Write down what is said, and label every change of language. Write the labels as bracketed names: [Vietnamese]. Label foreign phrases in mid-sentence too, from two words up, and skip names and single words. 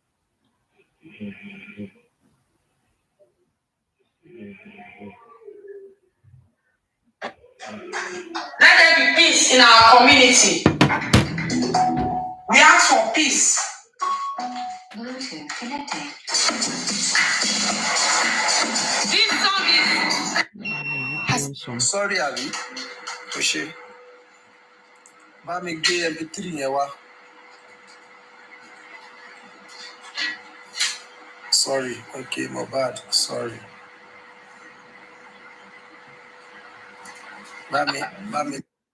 [English] Let there be peace in our community. We ask for peace. Bluetooth connected. This So Sorry, Abby. [Yoruba] Oshé. Bá mi gbé MP3 yẹn wá. [English] Sorry. Okay, Mohbad. Sorry. [Yoruba] Bá mi.